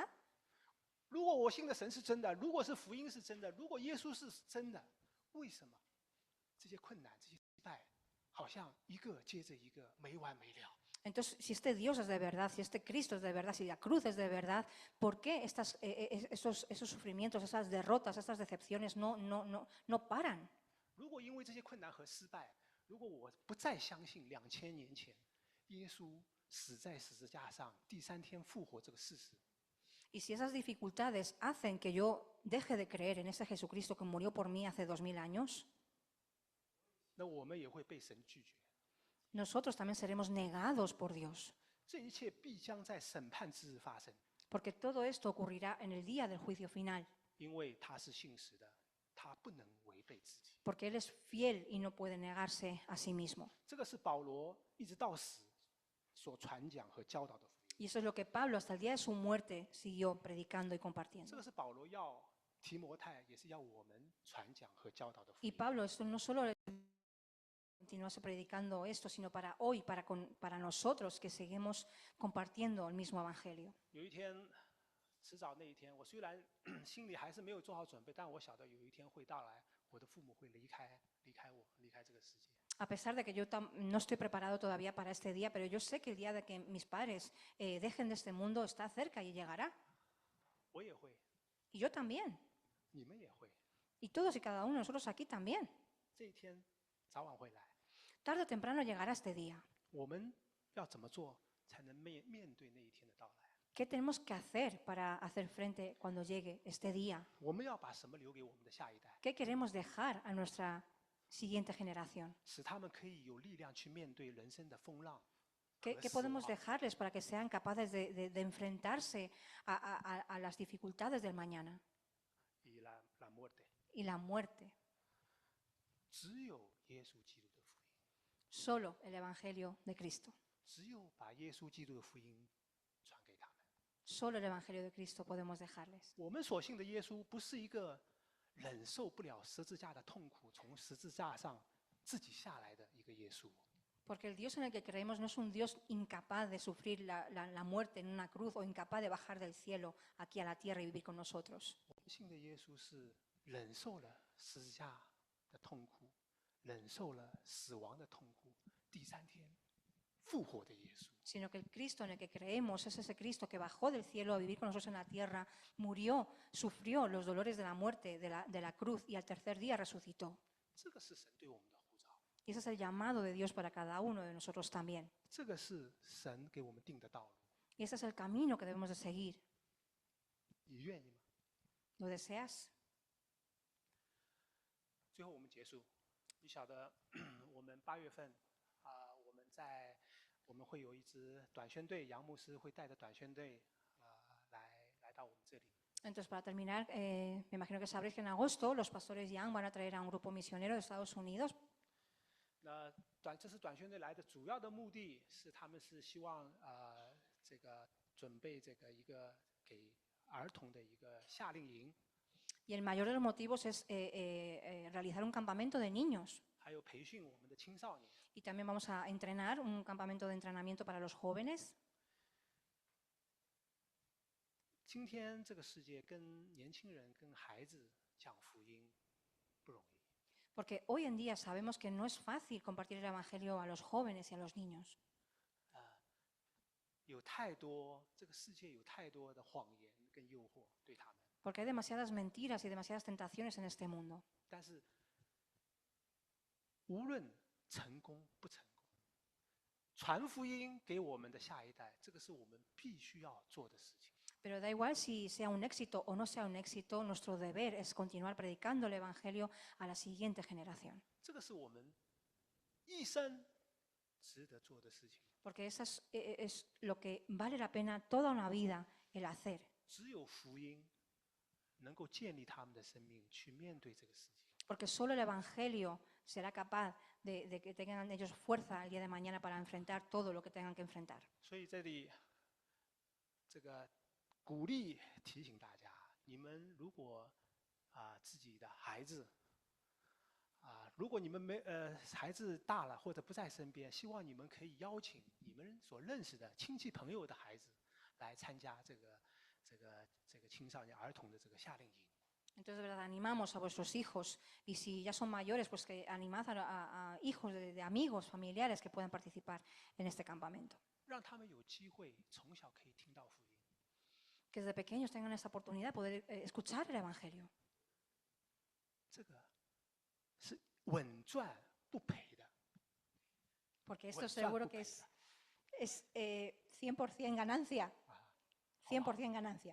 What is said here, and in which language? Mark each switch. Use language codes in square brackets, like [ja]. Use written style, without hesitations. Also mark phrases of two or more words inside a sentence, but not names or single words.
[zh] 如果我信的神是真的，如果是福音是真的，如果耶稣是真的，为什么这些困难、这些失败，好像一个接着一个没完没了？ [es] Entonces, si este Dios es de verdad, si este Cristo es de verdad, si la cruz es de verdad, ¿por qué esos sufrimientos, esas derrotas, estas decepciones no paran? [zh] 如果因为这些困难和失败，如果我不再相信2000年前耶稣死在十字架上，第3天复活这个事实， [es] Y si esas dificultades hacen que yo deje de creer en ese Jesucristo que murió por mí hace 2000 años, [zh] 那我们也会被神拒绝。 [es] nosotros también seremos negados por Dios. [zh] 这一切必将在审判之日发生， [es] Porque todo esto ocurrirá en el día del juicio final. [zh] 因为他是信实的，他不能违背自己。 [es] Porque Él es fiel y no puede negarse a sí mismo. [zh] 这个是保罗一直到死所传讲和教导的福音。 [es] Y eso es lo que Pablo hasta el día de su muerte siguió predicando y [zh] 这 [es] compartiendo. [zh] 个是保罗要提摩太，也是要我们传讲和教导的福 [es] Y [zh] 音。 [es] Pablo, esto no solo continuase predicando esto, sino para hoy, para nosotros que seguimos compartiendo el mismo evangelio. [zh] 有一天，迟早那一天，我虽然心里还是没有做好准备，但我晓得有一天会到来，我的父母会离开我，离开这个世界。 [es] A pesar de que yo no estoy preparado todavía para este día, pero yo sé que el día de que mis padres dejen de este mundo está cerca y llegará. [zh] 我也会， [es] Y yo también. [zh] 你们也会， [es] Y todos y cada uno de nosotros aquí también. [zh] 这一天早晚会来。 [es] Tarde o temprano llegará este día. [zh] 我们要怎么做才能面对那一天的到来？ [es] ¿Qué tenemos que hacer para hacer frente cuando llegue este día? [zh] 我们要把什么留给我们的下一代， [es] ¿Qué queremos dejar a nuestra siguiente generación? [zh] 使他们可以有力量去面对人生的风浪？ [es] ¿Qué podemos dejarles para que sean capaces de enfrentarse a las dificultades del mañana 以la muerte， y la muerte? [zh] 只有耶稣基督的福音， [es] Solo el Evangelio de Cristo. [zh] 只有把耶稣基督的福音传给他们。 [es] Solo el Evangelio de Cristo podemos dejarles. [zh] 我们所信的耶稣不是一个忍受不了十字架的痛苦，从十字架上自己下来的一个耶稣。 [es] Porque el Dios en el que creemos no es un Dios incapaz de sufrir la muerte en una cruz o incapaz de bajar del cielo aquí a la tierra y vivir con nosotros. [zh] 我们信的耶稣是忍受了十字架的痛苦，忍受了死亡的痛苦，第3天复活的耶稣。 [es] Sino que el Cristo en el que creemos es ese Cristo que bajó del cielo a vivir con nosotros en la tierra, murió, sufrió los dolores de la muerte, de la cruz y al tercer día resucitó. [zh] 这个是神对我们的呼召， [es] Y ese es el llamado de Dios para cada uno de nosotros también. [zh] 这个是神给我们定的道路。 [es] Y ese es el camino que debemos de seguir. [zh] 你愿意吗？ [es] ¿Lo deseas? [zh] 最后我们结束。你晓得，我们8月份我们会有一支短宣队，杨牧师会带着短宣队来到我们这里。 [es] Entonces, para terminar, me imagino que sabréis que en agosto los pastores Young van a traer a un grupo misionero de Estados Unidos. [zh] 这次短宣队来的主要的目的是，他们是希望准备一个给儿童的一个夏令营， [es] Y el mayor de los motivos es realizar un campamento de niños. [zh] 还有培训我们的青少年。 [es] Y también vamos a entrenar un campamento de entrenamiento para los jóvenes. [zh] 今天这个世界跟年轻人、跟孩子讲福音不容易。 [es] Porque hoy en día sabemos que no es fácil compartir el Evangelio a los jóvenes y a los niños. [zh] 有太多，这个世界有太多的谎言跟诱惑对他们。 [es] Porque hay demasiadas mentiras y demasiadas tentaciones en este mundo. [zh] 但是，无论成功不成功，传福音给我们的下一代，这个是我们必须要做的事情。 [es] Pero da igual si sea un éxito o no sea un éxito, nuestro deber es continuar predicando el Evangelio a la siguiente generación. [zh] 这个是我们一生值得做的事情。 [es] Porque eso es lo que vale la pena toda una vida el hacer. [zh] 只有福音能够建立他们的生命，去面对这个世界。 [es] Porque solo el Evangelio será capaz de que tengan ellos fuerza el día de mañana para enfrentar todo lo que tengan que enfrentar. [zh] 所以这里鼓励提醒大家，你们如果自己的孩子如果你们孩子大了或者不在身边，希望你们可以邀请你们所认识的亲戚朋友的孩子来参加这个青少年儿童的这个夏令营。 [es] Entonces, de verdad, animamos a vuestros hijos y si ya son mayores, pues que animad a hijos de amigos, familiares que puedan participar en este campamento. [zh] 让他们有机会从小可以听到福音。 [es] Que desde pequeños tengan esa oportunidad de poder escuchar el Evangelio. [zh] 这个是稳赚不赔的。 [es] Porque esto seguro que es 100% ganancia. 100% ganancia.